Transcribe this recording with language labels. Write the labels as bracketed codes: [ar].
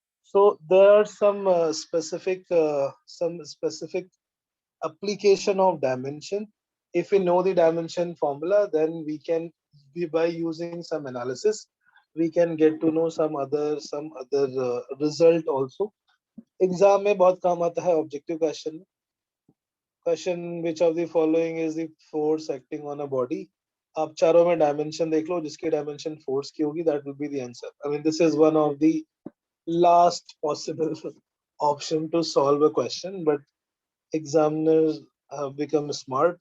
[en] So there are some specific application of dimension. If we know the dimension formula, then we can by using some analysis we can get to know some other result also. [hi] Exam में बहुत काम आता है [en] objective question. Question which of the following is the force acting on a body? [hi] आप चारों में dimension देख लो, जिसकी dimension force की होगी, [en] that will be the answer. I mean, this is one of the last possible option to solve a question, but examiners have become smart.